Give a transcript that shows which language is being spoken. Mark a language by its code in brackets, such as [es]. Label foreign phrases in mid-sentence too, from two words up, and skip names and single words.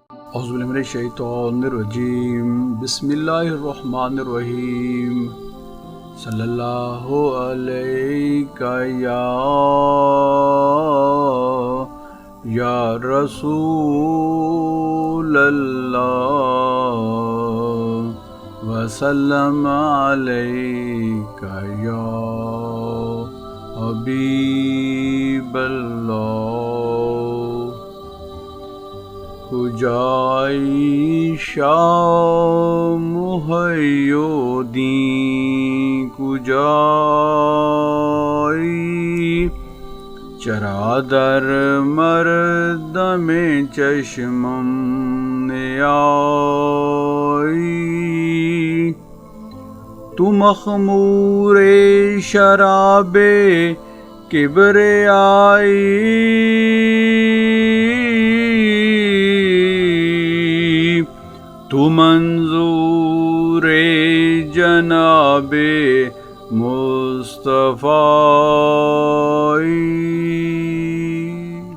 [ar] اعوذ باللہ من الشیطان الرجیم بسم اللہ الرحمن الرحیم صلی اللہ علیہ یا رسول اللہ وسلم علیہ یا حبیب اللہ [fa] کجای شاه محی الدین کجایی چرا در مردم چشمم نیایی تو مخمور شراب کبریائی تو منظور جناب مصطفی۔